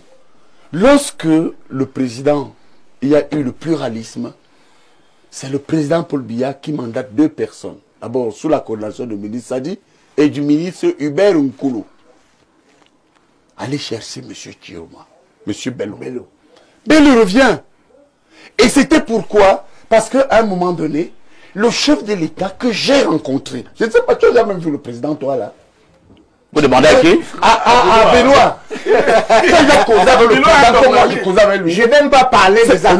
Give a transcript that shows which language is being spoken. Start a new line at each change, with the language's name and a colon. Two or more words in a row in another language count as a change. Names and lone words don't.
French: Lorsque le président, il y a eu le pluralisme, c'est le président Paul Biya qui mandate deux personnes. D'abord, sous la coordination du ministre Sadi et du ministre Hubert Nkulu. Allez chercher M. Chiroma, M. Bello. Bello revient. Et c'était pourquoi? Parce qu'à un moment donné, le chef de l'État que j'ai rencontré, je ne sais pas, tu as jamais vu le président, toi, là? Vous demandez à qui? À Benoît. Quand il a causé avec le président, comment je causais avec lui? Je n'ai même pas parlé des affaires.